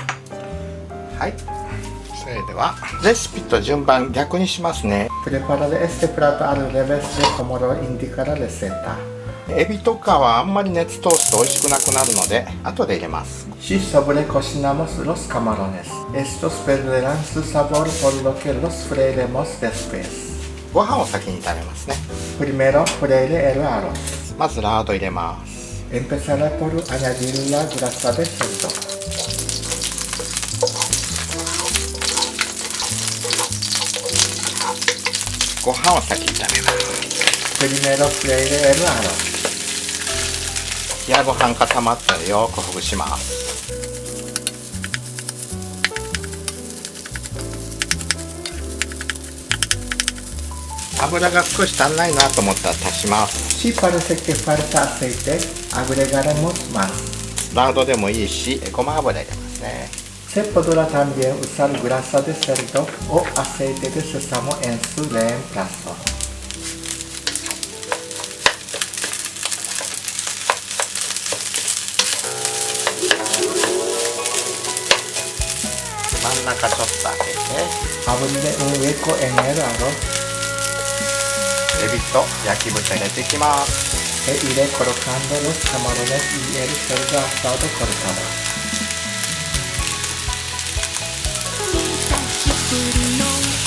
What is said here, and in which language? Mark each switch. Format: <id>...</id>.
<ja>はい。それではレシピと順番逆にしますね。</ja> <es>Prepararé este plato al revés de como lo indica la receta。</es> <ja>エビとかはあんまり熱通すと美味しくなくなるので後で入れます。</ja> <es>Si sobrecocinamos los camarones, estos perderán su sabor por lo que los freiremos después。</es> <ja>ご飯を先に炒めますね。</ja> <es>Primero freiré el arroz。</es> <ja>まずラード入れます。</ja> <es>Empezaré por añadir la grasa de cerdo。</es> <ja>ご飯を先に炒めます。</ja> <es>Primero freiré el arroz。</es> <ja>冷やご飯固まったらよくほぐします。油が少し足んないなと思ったら足します。</ja> <es>Si parece que falta aceite, agregaremos más。</es> <ja>ラードでもいいし、ごま油入れますね。</ja> <es>Se podrá también usar grasa de cerdo o aceite de sésamo en su reemplazo。</es> <ja>真ん中ちょっと開けて、</ja> <es>abriré un hueco en el arroz。</es> <ja>エビと焼き豚入れていきます。</ja> <es>E iré colocando los camarones y el cerdo asado cortado。</es>